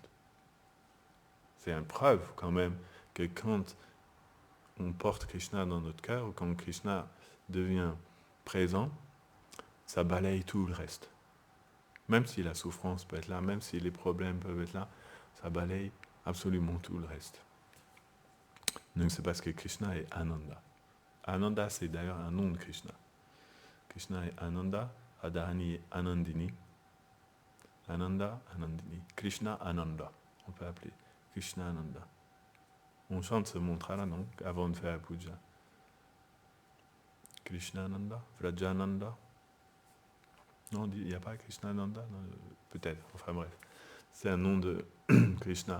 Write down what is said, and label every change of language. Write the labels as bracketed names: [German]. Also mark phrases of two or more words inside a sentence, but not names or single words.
[French] C'est une preuve quand même que quand on porte Krishna dans notre cœur, ou quand Krishna devient présent, ça balaye tout le reste. Même si la souffrance peut être là, même si les problèmes peuvent être là, ça balaye absolument tout le reste. Donc c'est parce que Krishna est Ananda. Ananda, c'est d'ailleurs un nom de Krishna. Krishna est Ananda, Adhani est Anandini. Ananda, Anandini. Krishna Ananda, on peut appeler Krishna Ananda. On chante ce mantra-là, non, avant de faire la puja. Krishna Ananda, Vrajananda. Non, il n'y a pas Krishna Ananda, peut-être, enfin bref. C'est un nom de Krishna.